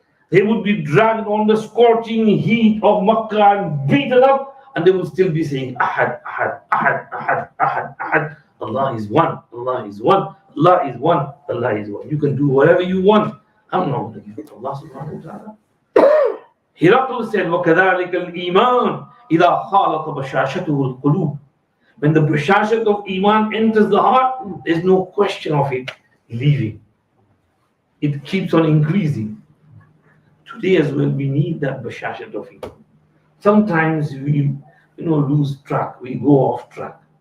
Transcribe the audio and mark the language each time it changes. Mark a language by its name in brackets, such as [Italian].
[English] They would be dragged on the scorching heat of Makkah and beaten up, and they would still be saying, Ahad, Ahad, Ahad, Ahad, Ahad, Ahad. Allah is one, Allah is one, Allah is one, Allah is one. You can do whatever you want. I'm not going to give it to Allah subhanahu wa ta'ala. Rasul said, [Arabic] وَكَذَلِكَ الْإِيمَانِ إِذَا خَالَطَ بَشَاشَتُهُ الْقُلُوبِ. [English] When the bashashat of iman enters the heart, there's no question of it leaving. It keeps on increasing. Today as well, we need that bashashat of iman. Sometimes we lose track, we go off track.